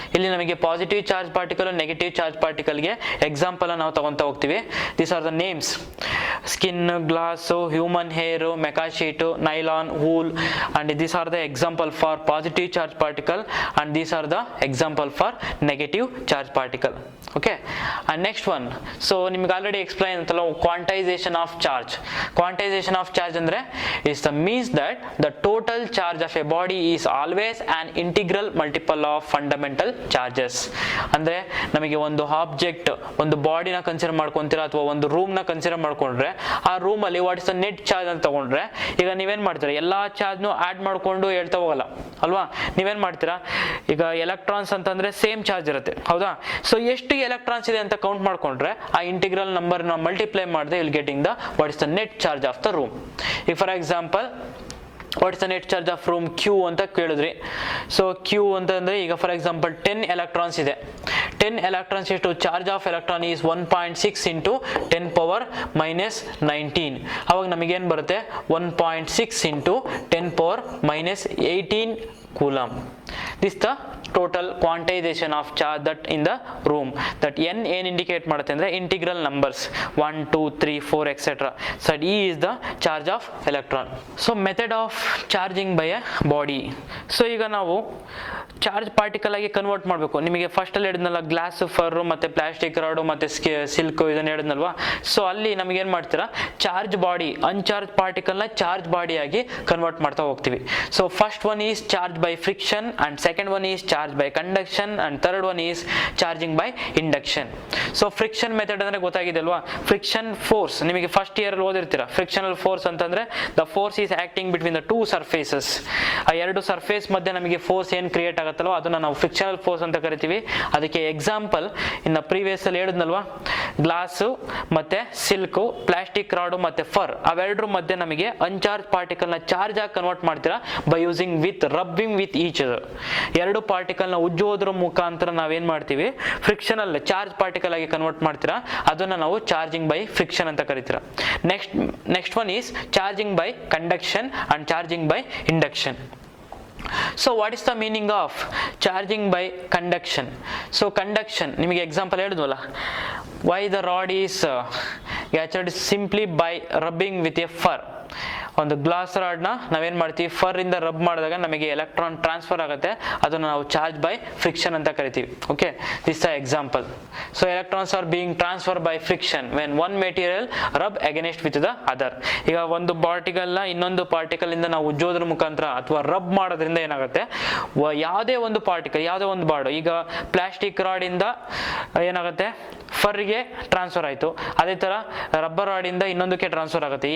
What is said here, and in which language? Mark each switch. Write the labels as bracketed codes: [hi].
[kn] ಇಲ್ಲಿ ನಮಗೆ positive charge particle, negative charge ಪಾರ್ಟಿಕಲ್ಗೆ example ನಾವು ತಗೊಂತ ಹೋಗ್ತೀವಿ. [en] These are the names: skin, glass, human hair, mica sheet, nylon, wool, and these are the example for positive charge particle and these are the example for negative charge particle. Okay, and next one, so [kn] ನಿಮಗೆ already explain ಅಂತಲ್ಲ, [en] Quantization of charge. Quantization of charge ಅಂದ್ರೆ is the means that the total charge of a body is always an integral multiple of fundamental charges. [kn] ಅಂದ್ರೆ ನಮಗೆ ಒಂದು object, ಒಂದು ಬಾಡಿನ consider ಮಾಡ್ಕೊಂತೀರಾ ಅಥವಾ ಒಂದು ರೂಮ್ ನ ಕನ್ಸಿಡರ್ ಮಾಡ್ಕೊಂಡ್ರೆ ಆ ರೂಮ್ ಅಲ್ಲಿ what is the net charge ಅಂತ ತಗೊಂಡ್ರೆ ಈಗ ನೀವೇನ್ ಮಾಡ್ತೀರಾ, ಎಲ್ಲಾ ಚಾರ್ಜ್ನು ಆಡ್ ಮಾಡ್ಕೊಂಡು ಹೇಳ್ತಾ ಹೋಗಲ್ಲ ಅಲ್ವಾ. ನೀವೇನ್ ಮಾಡ್ತೀರಾ, ಈಗ ಎಲೆಕ್ಟ್ರಾನ್ಸ್ ಅಂತಂದ್ರೆ ಸೇಮ್ ಚಾರ್ಜ್ ಇರುತ್ತೆ, ಹೌದಾ. ಸೊ ಎಷ್ಟು ಎಲೆಕ್ಟ್ರಾನ್ಸ್ ಇದೆ ಅಂತ ಕೌಂಟ್ ಮಾಡ್ಕೊಂಡ್ರೆ ಆ ಇಂಟಿಗ್ರಲ್ ನಂಬರ್ ನ ಮಲ್ಟಿಪ್ಲೈ ಮಾಡಿದ್ರೆ [en] Will getting the what is the net charge of the room. ಈಗ for example what is the net charge of room Q [kn] ಅಂತ ಕೇಳಿದ್ರಿ. ಸೊ Q ಅಂತಂದ್ರೆ ಈಗ ಫಾರ್ ಎಕ್ಸಾಂಪಲ್ 10 ಎಲೆಕ್ಟ್ರಾನ್ಸ್ ಇದೆ. 10 ಎಲೆಕ್ಟ್ರಾನ್ಸ್ ಎಷ್ಟು, [en] Charge of electron is 1.6 into 10 power minus 19. [kn] ಅವಾಗ ನಮಗೇನು ಬರುತ್ತೆ, [en] 1.6 into 10 power minus 18 coulomb. This the total quantization of charge that in the room. [kn] That n ಏನು ಇಂಡಿಕೇಟ್ ಮಾಡುತ್ತೆ ಅಂದರೆ integral numbers 1 2 3 4 etc. [en] So E is the charge of electron. So method of charging by a body. [kn] So ಈಗ ನಾವು charge particle ಆಗಿ convert ಮಾಡಬೇಕು. ನಿಮಗೆ first ಅಲ್ಲಿ ಹೇಳಿದ್ನಲ್ಲ, ಗ್ಲಾಸ್, ಫರ್ ಮತ್ತೆ ಪ್ಲಾಸ್ಟಿಕ್ ರಾಡು ಮತ್ತೆ ಸಿಲ್ಕ್ ಇದನ್ನ ಹೇಳಿದ್ನಲ್ವಾ. ಸೊ ಅಲ್ಲಿ ನಮಗೆ ಏನ್ ಮಾಡ್ತೀರಾ, ಚಾರ್ಜ್ ಬಾಡಿ, ಅನ್ಚಾರ್ಜ್ ಪಾರ್ಟಿಕಲ್ ನ ಚಾರ್ಜ್ ಬಾಡಿ ಆಗಿ ಕನ್ವರ್ಟ್ ಮಾಡ್ತಾ ಹೋಗ್ತೀವಿ. [en] So first one is charge by friction and second one is charge by conduction and third one is charging by induction. [kn] So friction method ಅಂದ್ರೆ ಗೊತ್ತಾಗಿದೆ ಅಲ್ವಾ. ಫ್ರಿಕ್ಷನ್ ಫೋರ್ಸ್ ನಿಮಗೆ first year ಅಲ್ಲಿ ಓದಿರ್ತೀರಾ. [en] Frictional force ಅಂತಂದ್ರೆ the force is acting between the two surfaces. [kn] ಆ ಎರಡು surface ಮಧ್ಯೆ ನಮಗೆ ಫೋರ್ಸ್ ಏನ್ ಕ್ರಿಯೇಟ್ ಆಗುತ್ತಲ್ವ ಅದನ್ನ ನಾವು ಫ್ರಿಕ್ಷನಲ್ ಫೋರ್ಸ್ ಅಂತ ಕರಿತೀವಿ. ಅದಕ್ಕೆ ಎಕ್ಸಾಂಪಲ್ ಇನ್ನು ಪ್ರೀವಿಯಸ್ ಅಲ್ಲಿ ಹೇಳಿದ್ನಲ್ವಾ, ಗ್ಲಾಸು ಮತ್ತೆ ಸಿಲ್ಕ್, ಪ್ಲಾಸ್ಟಿಕ್ ರಾಡು ಮತ್ತೆ ಫರ್, ಅವೆರಡರ ಮಧ್ಯೆ ನಮಗೆ ಅನ್ಚಾರ್ಜ್ ಪಾರ್ಟಿಕಲ್ ನ ಚಾರ್ಜ್ ಆಗಿ ಕನ್ವರ್ಟ್ ಮಾಡ್ತೀರಾ [en] By using with rubbing with each other. [kn] ಎರಡು ಪಾರ್ಟಿಕಲ್ ಪಾರ್ಟಿಕಲ್ನ ಉಜ್ಜೋದ್ರ ಮುಖಾಂತರ ನಾವೇನ್ ಮಾಡ್ತೀವಿ, ಫ್ರಿಕ್ಷನಲ್ ಚಾರ್ಜ್ ಪಾರ್ಟಿಕಲ್ ಆಗಿ ಕನ್ವರ್ಟ್ ಮಾಡ್ತೀರಾ, ಅದನ್ನ ನಾವು ಚಾರ್ಜಿಂಗ್ ಬೈ ಫ್ರಿಕ್ಷನ್ ಅಂತ ಕರಿತೀರಾ. [en] Next one is charging by conduction and charging by induction. So what is the meaning of charging by conduction? So conduction, [kn] ನಿಮಗೆ example ಹೇಳಿದ್ವಲ್ಲ, [en] why the rod is captured simply by rubbing with a fur. [kn] ಒಂದು glass ರಾಡ್ನ ನಾವೇನು ಮಾಡ್ತೀವಿ, fur ಇಂದ rub ಮಾಡಿದಾಗ ನಮಗೆ electron transfer ಆಗುತ್ತೆ, ಅದನ್ನು ನಾವು ಚಾರ್ಜ್ ಬೈ ಫ್ರಿಕ್ಷನ್ ಅಂತ ಕರಿತೀವಿ. [en] Okay, this the example. So electrons are being transfer by friction when one material rub against with the other. [kn] ಈಗ ಒಂದು ಪಾರ್ಟಿಕಲ್ನ ಇನ್ನೊಂದು ಪಾರ್ಟಿಕಲ್ ಇಂದ ನಾವು ಉಜ್ಜೋದ್ರ ಮುಖಾಂತರ ಅಥವಾ ರಬ್ ಮಾಡೋದ್ರಿಂದ ಏನಾಗುತ್ತೆ, ಯಾವುದೇ ಒಂದು ಪಾರ್ಟಿಕಲ್, ಯಾವುದೇ ಒಂದು ಬಾರ್ಡ್, ಈಗ ಪ್ಲಾಸ್ಟಿಕ್ ರಾಡ್ ಇಂದ ಏನಾಗುತ್ತೆ, ಫರ್ಗೆ ಟ್ರಾನ್ಸ್ಫರ್ ಆಯಿತು, ಅದೇ ಥರ ರಬ್ಬರ್ ರಾಡಿಂದ ಇನ್ನೊಂದಕ್ಕೆ ಟ್ರಾನ್ಸ್ಫರ್ ಆಗುತ್ತೆ.